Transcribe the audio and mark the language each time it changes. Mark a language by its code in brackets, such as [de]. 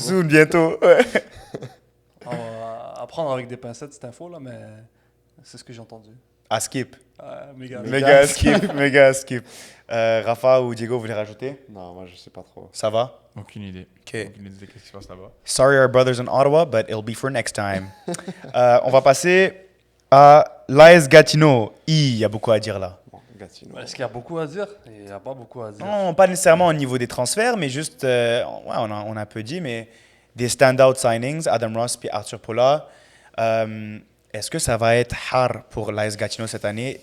[fr] soon, bientôt. Ouais. on va apprendre avec des pincettes cette info là, mais c'est ce que j'ai entendu. À skip. Méga. Méga skip. Rafa ou Diego, vous voulez rajouter? Non, moi, je sais pas trop. Ça va? Aucune idée. Ok. Aucune idée de ce qui se passe là-bas. [en] Sorry our brothers in Ottawa, but it'll be for next time. [fr] On va passer à l'AS Gatineau. Il y a beaucoup à dire là. Bon, Gatineau. Est-ce qu'il y a beaucoup à dire? Il n'y a pas beaucoup à dire. Non, pas nécessairement au niveau des transferts, mais juste, ouais, on a un peu dit, mais des stand-out signings, Adam Ross puis Arthur Pola. Est-ce que ça va être hard pour l'AS Gatineau cette année?